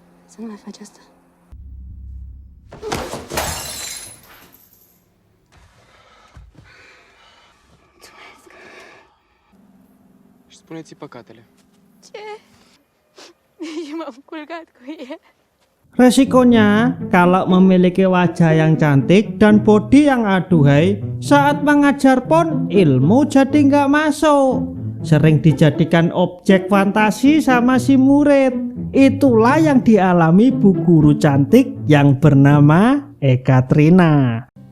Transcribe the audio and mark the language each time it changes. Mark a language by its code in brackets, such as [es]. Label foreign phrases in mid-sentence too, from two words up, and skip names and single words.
[ro] Să nu mai faci asta. Și spuneți păcatele. Ce? Și m-am culcat cu el. [id] Resikonya, kalau memiliki wajah yang cantik dan bodi yang aduhai, saat mengajar pun ilmu jadi nggak masuk. Sering dijadikan objek fantasi sama si murid. Itulah yang dialami bu guru cantik yang bernama Ekaterina.